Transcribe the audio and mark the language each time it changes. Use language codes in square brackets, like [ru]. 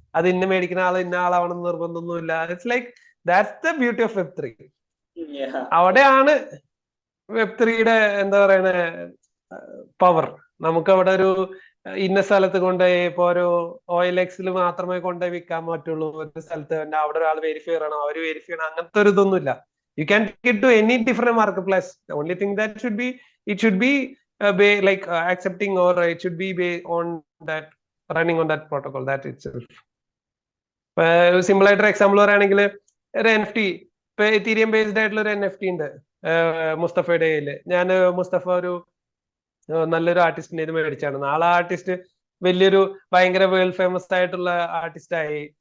[ml] അത് ഇന്ന മേടിക്കുന്ന ആൾ ഇന്ന ആളാവണമെന്ന് നിർബന്ധമൊന്നുമില്ല. [en] It's like that's the beauty of Web3. [ml] അവിടെയാണ് Web3യുടെ എന്താ പറയുന്ന പവർ. നമുക്ക് അവിടെ ഒരു ഇന്ന സ്ഥലത്ത് കൊണ്ടുപോയി ഇപ്പൊ ഒരു OLX മാത്രമേ കൊണ്ടുപോയി വിൽക്കാൻ പറ്റുള്ളൂ. ഒരു സ്ഥലത്ത് തന്നെ അവിടെ ഒരാൾ വെരിഫൈ ചെയ്യണം, അവര് വെരിഫൈ ചെയ്യണം, അങ്ങനത്തെ ഒരു ഇതൊന്നുമില്ല. [en] You can get to any different marketplace. The only thing that it should be like accepting, or it should be on that running on that protocol that itself. [ml] Simple ആയിട്ടൊരു example പറയുകയാണെങ്കിൽ ഒരു NFT, ഇപ്പൊ Ethereum based ആയിട്ടുള്ള ഒരു NFT ഉണ്ട് മുസ്തഫയുടെ കയ്യില്. ഞാൻ മുസ്തഫ ഒരു നല്ലൊരു ആർട്ടിസ്റ്റിന്റെ ഇത് മേടിച്ചാണ്. നാളെ ആർട്ടിസ്റ്റ് വലിയൊരു ഭയങ്കര വേൾഡ് ഫേമസ് ആയിട്ടുള്ള ആർട്ടിസ്റ്റ് ആയി.